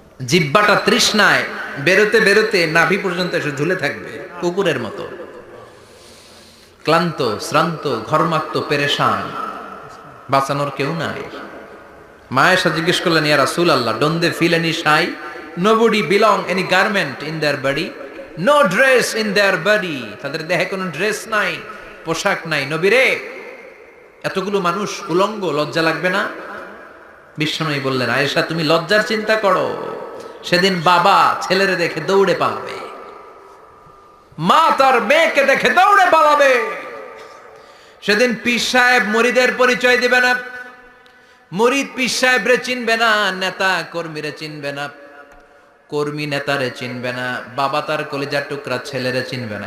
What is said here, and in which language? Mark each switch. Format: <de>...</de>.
<bn>জিহ্বাটা তৃষ্ণায় বেরোতে বেরোতে নাভি পর্যন্ত এসে ঝুলে থাকবে কুকুরের মতো। ক্লান্ত, শ্রান্ত, ঘর্মাক্ত, পেরেশান, বাঁচানোর কেউ নাই। মায়েশা জিজ্ঞেস করলেন, ইয়া রাসূলুল্লাহ,</bn> <en>don't they feel any shy? Nobody belong any garment in their body, no dress in their body.</en> <bn>তাদের দেহে কোনো ড্রেস নাই, পোশাক নাই। নবী রে, এতগুলো মানুষ উলঙ্গ, লজ্জা লাগবে না? বিশ্বনবী বললেন, আয়েশা তুমি লজ্জার চিন্তা করো, সেদিন বাবা ছেলেরে দেখে দৌড়ে পালাবে, মা তার মেয়েকে দেখে দৌড়ে পালাবে। সেদিন পীর সাহেব মুরিদের পরিচয় দিবে না, মুরিদ পীর সাহেবরে চিনবে না, নেতা কর্মীরে চিনবে না, কর্মী নেতারে চিনবে না, বাবা তার কলিজার টুকরা ছেলেরে চিনবে না।</bn>